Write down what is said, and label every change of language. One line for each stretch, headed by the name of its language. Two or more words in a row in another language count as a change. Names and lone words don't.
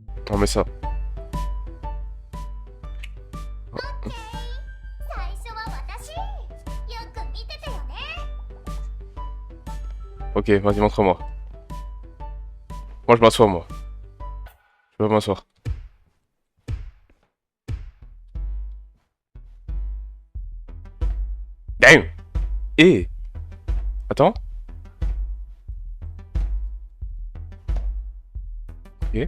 French: On met ça.
Japanese: 最初は私よく見てたよね
French: Ok, vas-y, montre-moi. Moi, je m'assois, moi. Je vais m'asseoir. Damn! Eh! Attends. Ok.